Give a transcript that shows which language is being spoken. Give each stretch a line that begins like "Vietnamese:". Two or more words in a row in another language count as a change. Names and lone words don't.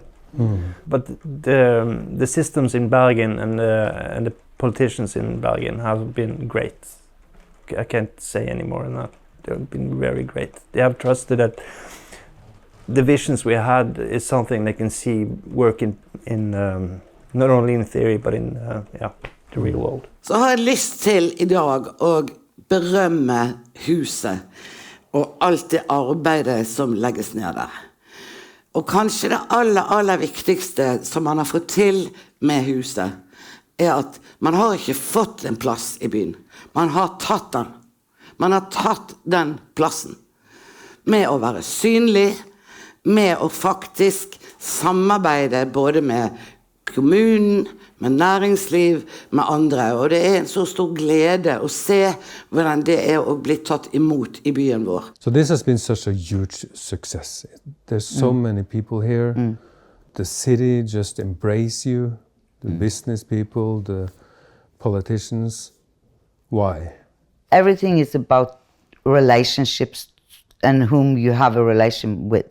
English: But the systems in Bergen and the politicians in Bergen have been great. I can't say any more than that. They've been very great. They have trusted that the visions we had is something they can see work in not only in theory but in the real world.
Norwegian: Så har jeg lyst til I dag å berømme huset og alt det arbeidet som legges ned der. Og kanskje det aller viktigste som man har fått til med huset, at man har ikke fått en plass i byen. Man har tatt den. Man har tatt den plassen. Med å være synlig, med å faktisk samarbeide både med kommunen, med næringsliv, med andre. Og det en så stor glede å se hvordan det å bli tatt imot i byen vår.
English: So this has been such a huge success. There's so many people here. The city just embrace you, the business people, the politicians. Why? Everything is about relationships and whom you have a relation with.